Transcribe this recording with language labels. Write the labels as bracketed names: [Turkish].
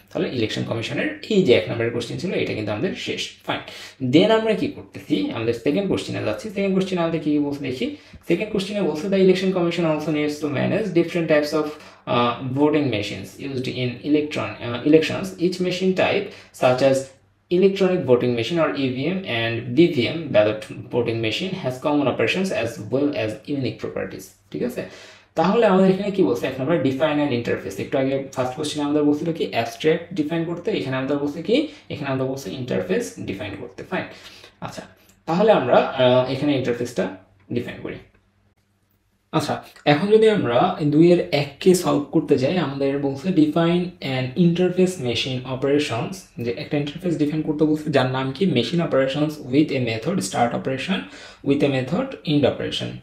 [Bangla] তাহলে ইলেকশন কমিশনের এই যে 1 নম্বরের কোশ্চেন ছিল এটা কিন্তু আমাদের শেষ। ফাইন, দেন আমরা কি করতেছি, আমাদের সেকেন্ড কোশ্চেনে যাচ্ছি। সেকেন্ড কোশ্চেনে আমাদের কি বলছে দেখি। সেকেন্ড কোশ্চেনে বলছে [English] The election commission also needs to manage different types of voting machines used in elections. Each machine type, such as electronic voting machine or EVM and BVM ballot voting machine, has common operations as well as unique properties. [Bangla] ঠিক আছে, তাহলে আমাদের এখানে কি বলছে, এক নম্বর define and interface. একটু আগে ফার্স্ট কোশ্চেনে আমাদের বলছিল কি অ্যাবস্ট্রাক্ট ডিফাইন করতে, এখানে আমাদের বলছে কি, এখানে আমাদের বলছে ইন্টারফেস ডিফাইন করতে। ফাইন, আচ্ছা তাহলে আমরা এখানে ইন্টারফেসটা ডিফাইন করি। আচ্ছা, এখন যদি আমরা 2-এর 1কে সলভ করতে যাই, আমাদের বলছে [English] define an interface machine operations, [Bangla] যে একটা ইন্টারফেস ডিফাইন করতে বলছে যার নাম কি machine operations [English] With a method start operation with a method end operation.